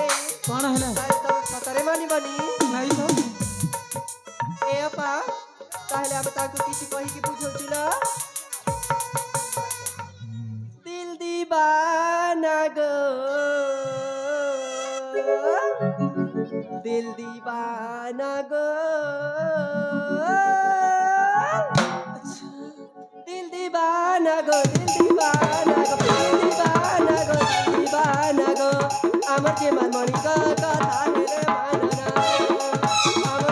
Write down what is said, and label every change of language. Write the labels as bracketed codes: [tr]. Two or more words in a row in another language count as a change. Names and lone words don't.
[or] କ'ଣ ହେଲା? ତମେ ସତରେ ମାନିବନି? ନାଇଁ ତ ଏ ଅପା ତାହେଲେ ଆମେ ତାଙ୍କୁ କିଛି କହିକି ବୁଝଉଛୁ ଲୋ। [hi] ଦିଲ दीवाना गो दिल दीवाना गो दिल दीवाना गो दिल दीवाना गो दिल दीवाना गो दिल दीवाना गो [bn] আমার যে মানমণি কথা হেলে মাননা আমার